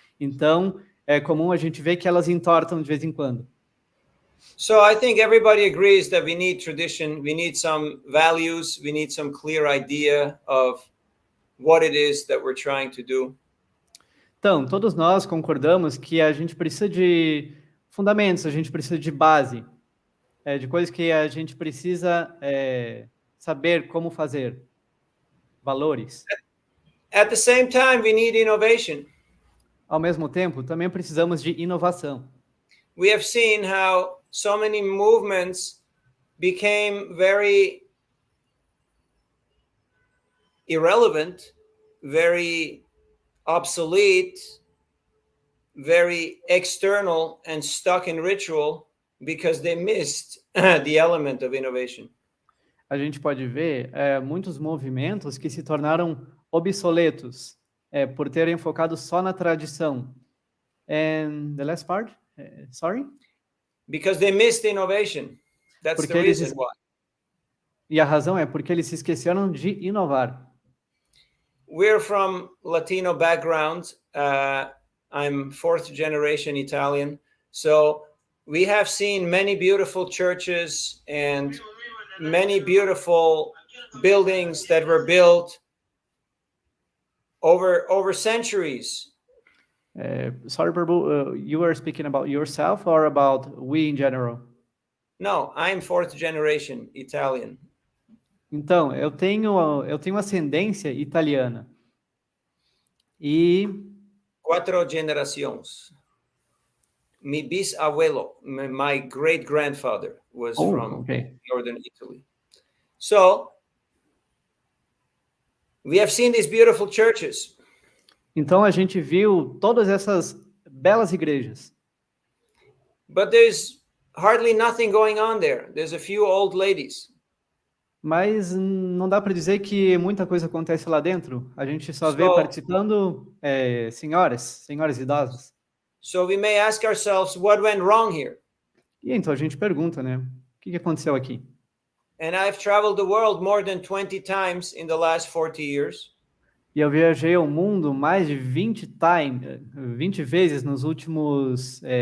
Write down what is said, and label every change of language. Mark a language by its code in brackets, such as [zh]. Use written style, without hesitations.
[pt] Então, é comum a gente ver que elas entortam de vez em quando. [en] So I think everybody agrees that we need tradition, we need some values, we need some clear idea of what it is that we're trying to do. [pt] Então, todos nós concordamos que a gente precisa de fundamentos, a gente precisa de base, de coisas que a gente precisa saber como fazer, valores. [en] At the same time, we need innovation. [pt] Ao mesmo tempo, também precisamos de inovação. [en] We have seen how so many movements became very irrelevant, very obsolete, very external and stuck in ritual because they missed the element of innovation. [pt] A gente pode ver muitos movimentos que se tornaram obsoletos por terem focado só na tradição. [en] And the last part? Sorry? Because they missed innovation. That's the reason why. [pt] E a razão é porque eles se esqueceram de inovar. [en] We're from Latino background. I'm fourth generation Italian. So we have seen many beautiful churches and many beautiful buildings that were built over centuries. Sorry, Prabhu, you were speaking about yourself or about we in general? No, I'm fourth generation Italian. [pt] Então, eu tenho ascendência italiana. E 4 generações. [es] Mi bisabuelo, [en] my great grandfather was from northern Italy. So, we have seen these beautiful churches. [pt] Então a gente viu todas essas belas igrejas. [en] But there's hardly nothing going on there. There's a few old ladies. [pt] Mas não dá para dizer que muita coisa acontece lá dentro. A gente só vê participando senhoras idosas. [en] So we may ask ourselves, what went wrong here? [pt] E então a gente pergunta, né? O que aconteceu aqui? [en] And I've traveled the world more than 20 times in the last 40 years. [pt] E eu viajei ao mundo mais de 20 vezes nos últimos